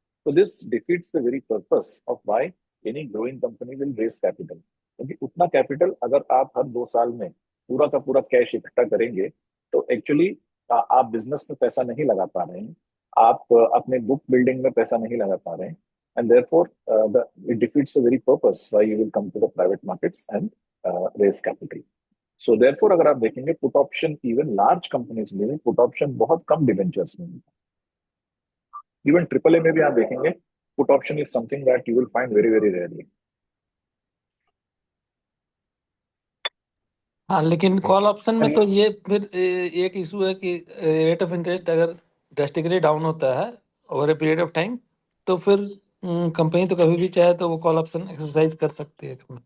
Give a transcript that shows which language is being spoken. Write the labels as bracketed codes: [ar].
[en] तो this defeats the very purpose of why any growing company will raise capital. [hi] क्योंकि उतना capital अगर आप हर 2 साल में पूरा का पूरा कैश इकट्ठा करेंगे तो एक्चुअली आप बिजनेस में पैसा नहीं लगा पा रहे हैं, आप अपने बुक बिल्डिंग में पैसा नहीं लगा पा रहे हैं, [en] and therefore it defeats the very purpose why you will come to the private markets and raise capital. [hi] So therefore अगर आप देखेंगे put option even large companies में पुट ऑप्शन बहुत कम डिबेंचर्स में मिलता है। इवन AAA में भी आप देखेंगे [en] Put option is something that you will find very very rarely. [hi] हाँ, लेकिन कॉल ऑप्शन में तो ये फिर एक इशू है कि रेट ऑफ इंटरेस्ट अगर ड्रास्टिकली डाउन होता है over a period of time, तो फिर कंपनी तो कभी भी चाहे तो वो कॉल ऑप्शन एक्सरसाइज कर सकती है।